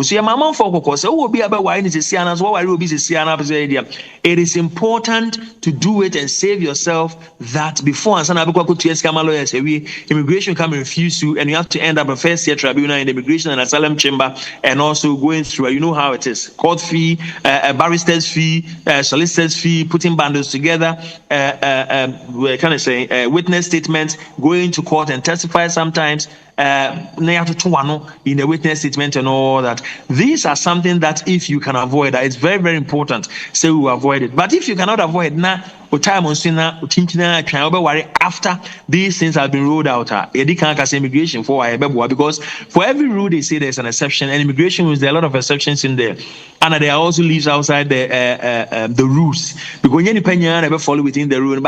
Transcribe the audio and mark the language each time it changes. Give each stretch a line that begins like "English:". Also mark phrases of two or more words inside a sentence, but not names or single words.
English: So, my mom for will be about why it is important to do it and save yourself that before immigration come and refuse you, and you have to end up a first year tribunal in the immigration and asylum chamber, and also going through. You know how it is: court fee, barrister's fee, solicitor's fee, putting bundles together, witness statements. Going to court and testify sometimes, in a witness statement and all that. These are something that if you can avoid, it's very, very important. So we avoid it. But if you cannot avoid now, after these things have been ruled out, immigration because for every rule they say there's an exception, and immigration rules there are a lot of exceptions in there, and there are also leaves outside the rules because you never follow within the rule.